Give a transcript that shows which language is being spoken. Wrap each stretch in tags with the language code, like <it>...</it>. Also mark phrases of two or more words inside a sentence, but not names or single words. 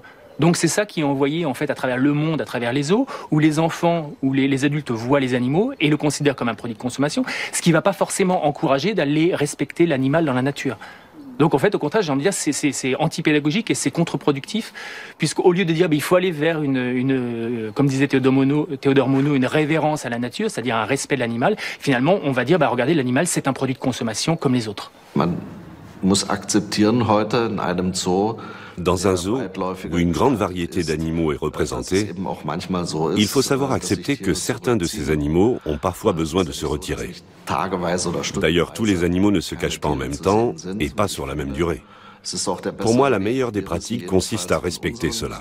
<fr>Donc c'est ça qui est envoyé en fait à travers le monde, à travers les zoos, où les enfants ou les adultes voient les animaux et le considèrent comme un produit de consommation, ce qui ne va pas forcément encourager d'aller respecter l'animal dans la nature. Donc en fait, au contraire, j'ai envie de dire, c'est antipédagogique et c'est contre-productif, puisqu'au lieu de dire il faut aller vers comme disait Théodore Monod, une révérence à la nature, c'est-à-dire un respect de l'animal, finalement on va dire regardez, l'animal c'est un produit de consommation comme les autres.</fr> <de>Man muss akzeptieren heute in einem Zoo.</de> <fr>Dans un zoo où une grande variété d'animaux est représentée, il faut savoir accepter que certains de ces animaux ont parfois besoin de se retirer. D'ailleurs, tous les animaux ne se cachent pas en même temps et pas sur la même durée. Pour moi, la meilleure des pratiques consiste à respecter cela.</fr>